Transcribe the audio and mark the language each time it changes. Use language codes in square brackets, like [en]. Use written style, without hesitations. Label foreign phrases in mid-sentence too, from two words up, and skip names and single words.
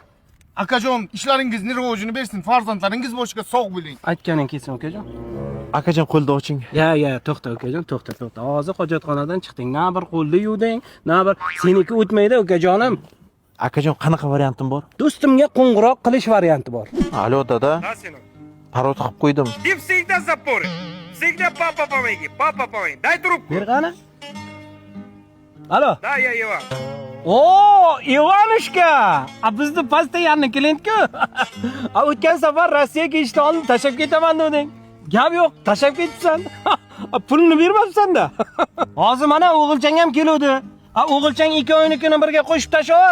[uz] Akajon, ishlaringizni rivojini bersin, farzandlaringiz boshiga sog' bo'ling. Aytganing kelsin ukajon. Akajon qo'lni oching. Ya, to'xta ukajon, to'xta. Hozir hojatxonadan chiqding. Na bir qo'lni yuvding, na bir seniki o'tmaydi ukajonim. Akajon qanaqa variantim bor? Do'stimga qo'ng'iroq qilish varianti bor. Alo dada. [ru] Да, сынок. [uz] Parod qilib qo'ydim. [ru] И всегда запоры. Всегда папа помоги. Дай трубку. [uz] Ber qani? Alo. [ru] Да, я Иван. [uz] O, Ivanushka. Bizni [ru] постоянный клиент- [uz] ku. O'tgan safar Rossiyaga ishni olib tashab ketaman deding. Gap yo'q, tashab ketibsan. Pulni bermabsan-da. Hozir mana o'g'ilchang ham keluvdi. O'g'ilchang 2 oynikini birga qo'shib tashlar.